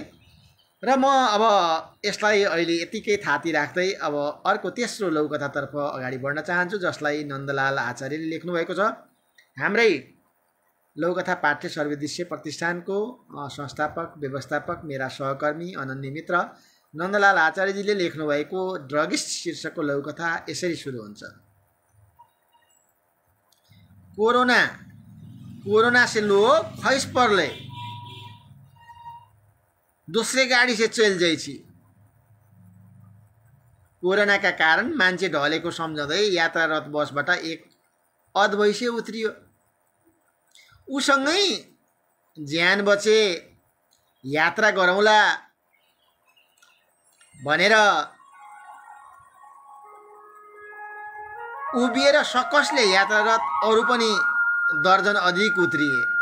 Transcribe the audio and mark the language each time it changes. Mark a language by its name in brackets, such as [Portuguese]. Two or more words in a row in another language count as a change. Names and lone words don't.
[Nepali] र म अब यसलाई अहिले यतिकै थाती राख्दै अब अर्को तेस्रो लघुकथातर्फ अगाडि बढ्न चाहन्छु, जसलाई नन्दलाल आचार्यले लेख्नुभएको छ। हाम्रै लघुकथा पाठ्य सर्वोद्देश्य प्रतिष्ठानको संस्थापक व्यवस्थापक मेरा सहकर्मी अनन्य मित्र नन्दलाल आचार्यजीले लेख्नुभएको ड्रगिस्ट शीर्षकको लघुकथा यसरी सुरु हुन्छ। [Maithili] कोरोना से लोग खैस परले, दूसरे गाड़ी से चल जाइछि। [Nepali] कोरोना का कारण मान्छे ढलेको सम्झँदै यात्रारत बसबाट एक अधवैसे उत्रियो। उसँगै ज्यान बचे यात्रा गरौँला भनेर उभिएर सकसले यात्रारत अरू पनि दर्जन अधिक उत्रिए।